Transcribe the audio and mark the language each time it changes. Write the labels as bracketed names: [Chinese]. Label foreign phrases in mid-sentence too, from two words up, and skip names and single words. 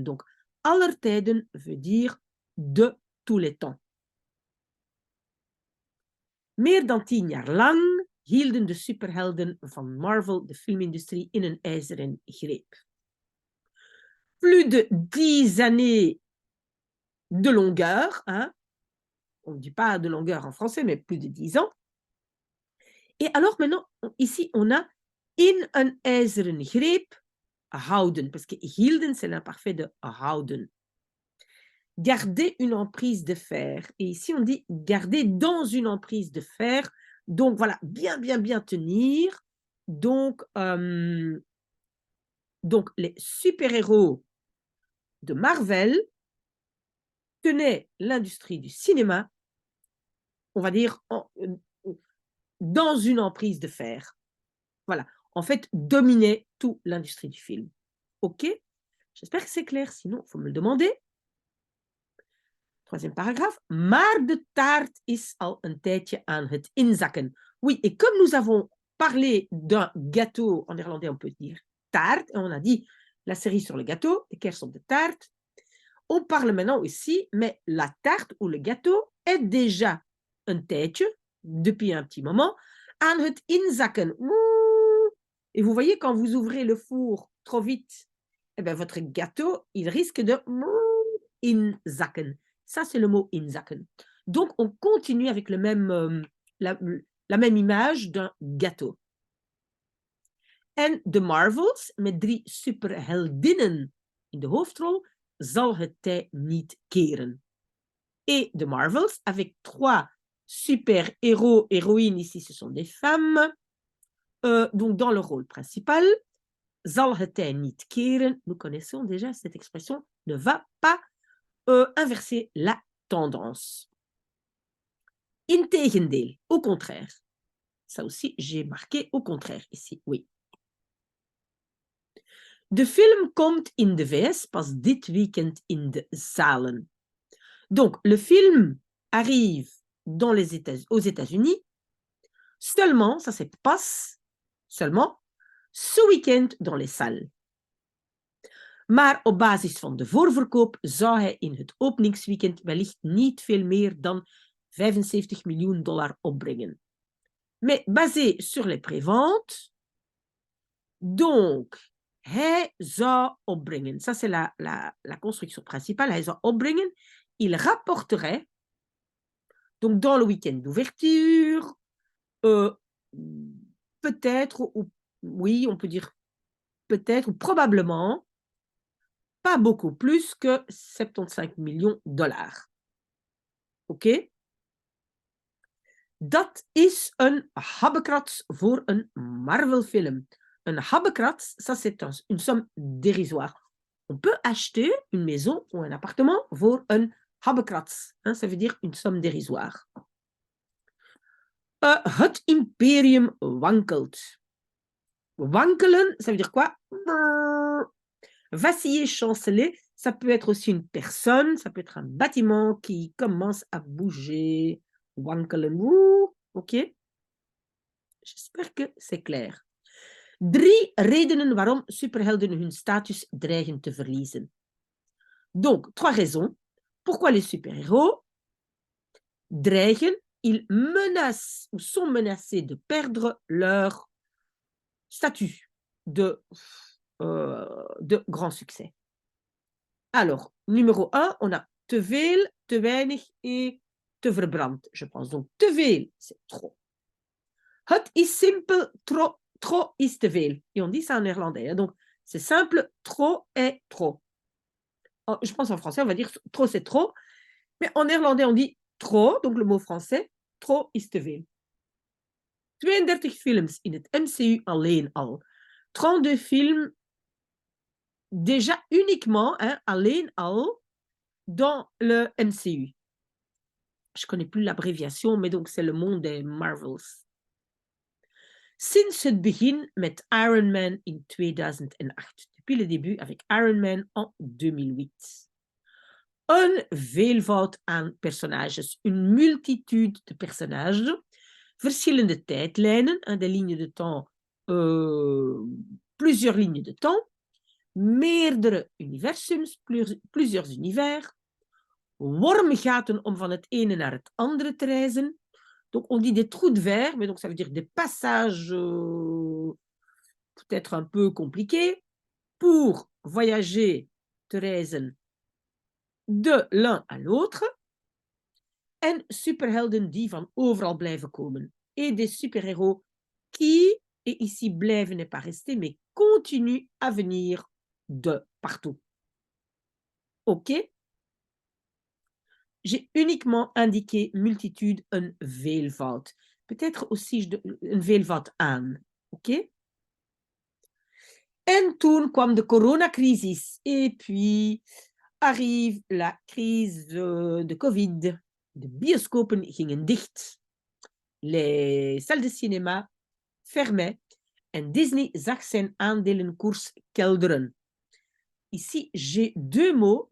[French] Donc, [Dutch] aller tijden [French] veut dire de tous les temps. [Dutch] Meer dan 10 jaar lang hielden de superhelden van Marvel de filmindustrie in een ijzeren greep. [French] Plus de 10 années de longueur, hein? On ne dit pas de longueur en français, mais plus de 10 ans. Et alors maintenant, ici, on a [Dutch] in een ijzeren greep houden, [French] parce que hielden, c'est l'imparfait de houden. Garder une emprise de fer. Et ici, on dit garder dans une emprise de fer. Donc, voilà, bien tenir. Donc, les super-héros de Marvel tenaient l'industrie du cinéma, on va dire, dans une emprise de fer. Voilà, en fait, dominaient toute l'industrie du film. OK? J'espère que c'est clair, sinon, il faut me le demander. Troisième paragraphe. [Dutch] Maar de taart is al een tijdje aan het inzakken. [French] Oui, et comme nous avons parlé d'un gâteau, en néerlandais on peut dire taart, et on a dit la série sur le gâteau, [Dutch] de kers op de taart, [French] on parle maintenant aussi, mais la tarte ou le gâteau est déjà [Dutch] een tijdje, [French] depuis un petit moment, [Dutch] aan het inzakken. [French] Et vous voyez, quand vous ouvrez le four trop vite, eh bien, votre gâteau, il risque de inzakken. Ça, c'est le mot inzakken. Donc, on continue avec le même, la même image d'un gâteau. [Dutch] En de Marvels, met 3 superheldinnen in de hoofdrol, zal het tij niet keren. [French] Et de Marvels, avec 3 super-héros, héroïnes, ici ce sont des femmes, donc dans le rôle principal, [Dutch] zal het tij niet keren, [French] nous connaissons déjà cette expression, ne va pas inverser la tendance. Integendeel, au contraire. Ça aussi, j'ai marqué au contraire ici, oui. [Dutch] De film komt in de VS pas dit weekend in de zalen. [French] Donc, le film arrive aux États-Unis seulement, ça c'est pas seulement, ce week-end dans les salles. [Dutch] Maar op basis van de voorverkoop zou hij in het openingsweekend wellicht niet veel meer dan 75 miljoen dollar opbrengen. [French] Mais basé sur les préventes, donc, [Dutch] hij zou opbrengen. [French] Ça, c'est la construction principale. [Dutch] Hij zou opbrengen. [French] Il rapporterait, donc dans le week-end d'ouverture, peut-être, ou oui, on peut dire peut-être, ou probablement, pas beaucoup plus que 75 millions dollars. Oké? [Dutch] Dat is een habbekrats voor een Marvel-film. [French] Un habbekrats, ça c'est une somme dérisoire. On peut acheter une maison ou un appartement [Dutch] voor een habbekrats. [French] Hein, ça veut dire une somme dérisoire. [Dutch] Het imperium wankelt. Wankelen, [French] ça veut dire quoi? Vaciller, chanceler, ça peut être aussi une personne, ça peut être un bâtiment qui commence à bouger. Wankelen, ok? J'espère que c'est clair. [Dutch] 3 redenen waarom superhelden hun status dreigen te verliezen. [French] Donc, 3 raisons. Pourquoi les super-héros dreigen, ils menacent ou sont menacés de perdre leur statut de grand succès. Alors, numéro 1, on a [Dutch] te veel, te weinig [French] et [Dutch] te verbrand, [French] je pense. Donc, [Dutch] te veel, [French] c'est trop. [Dutch] Het is simpel, trop is te veel. [French] Et on dit ça en néerlandais. Hein. Donc, c'est simple, trop est trop. Oh, je pense en français, on va dire trop, c'est trop. Mais en néerlandais, on dit trop, donc le mot français, [Dutch] trop is te veel. 32 films in het MCU alleen al. [French] 32 films déjà uniquement, hein, [Dutch] alleen al, [French] dans le MCU. Je ne connais plus l'abréviation, mais donc c'est le monde des Marvels. [Dutch] Sinds het begin met Iron Man in 2008. [French] Depuis le début avec Iron Man en 2008. [Dutch] Een veelvoud aan personages, [French] une multitude de personnages, [Dutch] verschillende tijdlijnen, [French] des lignes de temps, plusieurs lignes de temps, [Dutch] meerdere universums, [French] plusieurs univers, [Dutch] wormgaten om van het ene naar het andere te reizen. [French] Donc, on dit des trous de verre, mais donc ça veut dire des passages peut-être un peu compliqués pour voyager, [Dutch] te reizen [French] de l'un à l'autre. [Dutch] En superhelden die van overal blijven komen. [French] Et des super-héros qui, et ici blijven n'est pas resté, mais continuent à venir de partout. OK? J'ai uniquement indiqué multitude, [Dutch] een veelvoud. [French] Peut-être aussi [Dutch] een veelvoud aan. [French] OK? [Dutch] En toen kwam de coronacrisis. [French] Et puis arrive la crise de Covid. [Dutch] De bioscopen gingen dicht. [French] Les salles de cinéma fermaient. [Dutch] En Disney zag zijn aandelenkoers kelderen. [French] Ici, j'ai 2 mots.